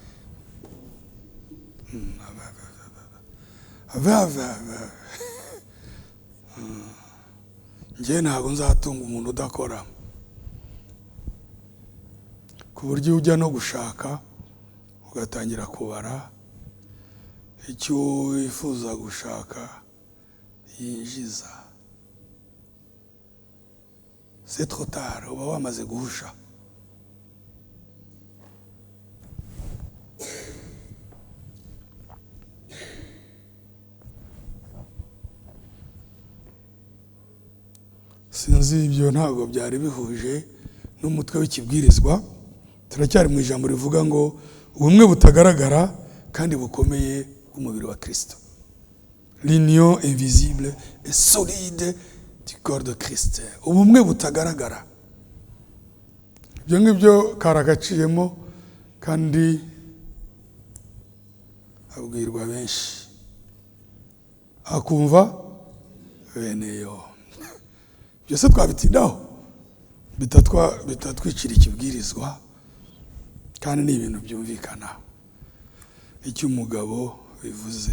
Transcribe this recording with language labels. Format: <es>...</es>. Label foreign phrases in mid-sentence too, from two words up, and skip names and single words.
<rw>Njye ntabwo nzatunga umuntu udakora, ku buryo ujya no gushaka ugatangira kubara icyo wifuza gushaka yinjiza.</rw> <fr>C'est trop tard,</fr> <rw>uba wamaze guhusha. Sinzi ibyo ntabwo byari bihuje n'umutwe w'ikibwirizwa. Turacyari mu ijambo rivuga ngo ubumwe butagaragara kandi bukomeye bw'umubiri wa Kristo.</rw> <fr>L'union invisible et solide du corps de Christ.</fr> <rw>Ubumwe butagaragara. Ibyo ngibyo karagaciyemo kandi abwirwa benshi, akumva beneyo. Byose twabitindaho bitatwicira ikibwirizwa, kandi ni ibintu byumvikana icyo umugabo bivuze.</rw>